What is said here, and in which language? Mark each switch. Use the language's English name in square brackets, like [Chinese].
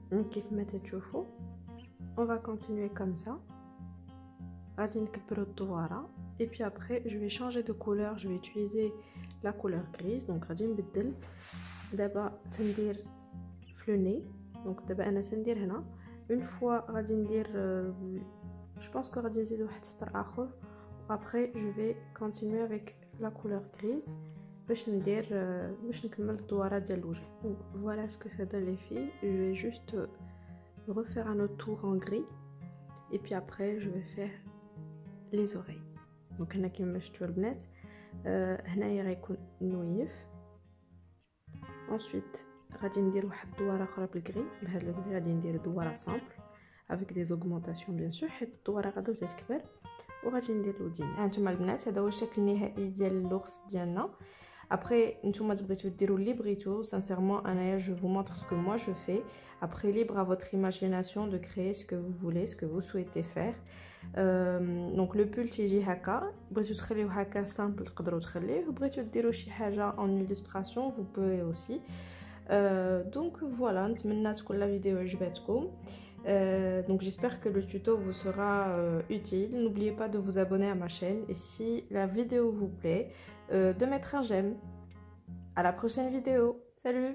[Arabic] كيف ما تشوفوا [French] on va continuer comme ça. [Arabic] غادي نكبروا الدواره [French] et puis après je vais changer de couleur, je vais utiliser la couleur grise. [Arabic] donc غادي نبدل دابا تندير في [French] le nez. [Arabic] donc دابا انا تندير هنا [French] une fois [Arabic] غادي ندير [French] je pense que [Arabic] غادي نزيد واحد سطر اخر [French] après je vais continuer avec la couleur grise [Arabic] باش ندير باش نكمل الدواره ديال الوجه. [French] voilà ce que ça donne les filles. Je vais juste refaire un autre tour en gris et puis après je vais faire les oreilles. [Arabic] donc هنا كيما شفتوا البنات هنايا غيكون نويف. [French] ensuite [Arabic] غادي ندير واحد الدواره اخرى بالكري. بهذا الكري غادي ندير دواره سامبل [French] avec des augmentations bien sûr [Arabic] حيت الدواره غادا تكبر. وغادي ندير الودين. هانتوما البنات هذا هو الشكل النهائي ديال اللغز ديالنا. Après, نتوما تبغيتو ديروا اللي بغيتو. [French] Sincèrement, [Arabic] انايا [French] je vous montre ce que moi je fais. Après, libre à votre imagination de créer ce que vous voulez, ce que vous souhaitez faire. Donc le pull [Arabic] تيجي هكا. بغيتو تخليوه هكا simple تقدروا تخليه. بغيتو ديروا شي حاجه [French] en illustration, vous pouvez aussi. Donc voilà, [Arabic] نتمنى تكون [French] la vidéo [Arabic] عجبتكم. [French] Donc j'espère que le tuto vous sera utile. N'oubliez pas de vous abonner à ma chaîne et si la vidéo vous plaît, de mettre un j'aime. À la prochaine vidéo. Salut!